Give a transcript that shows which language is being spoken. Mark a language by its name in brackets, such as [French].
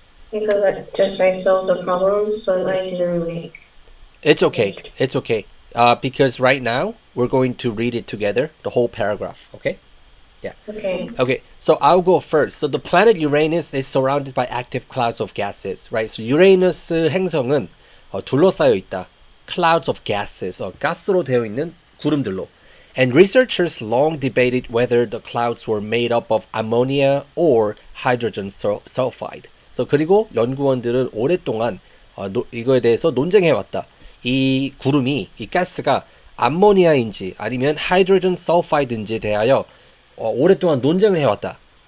[English] Because I solved the problems, but I didn't like. It's okay. It's okay. Because right now we're going to read it together, the whole paragraph. Okay? Yeah. Okay. Okay, so I'll go first. So the planet Uranus is surrounded by active clouds of gases, right? [Korean] So 유레이너스 행성은 둘러싸여 있다. [English] Clouds of gases, [Korean] 가스로 되어 있는 구름들로. [English] And researchers long debated whether the clouds were made up of ammonia or hydrogen sulfide. [Korean] So 그리고 연구원들은 오랫동안 이거에 대해서 논쟁해왔다. 이 구름이, 이 가스가 암모니아인지 아니면 하이드로젠 설파이드인지에 대하여 오랫동안 논쟁을 해왔다.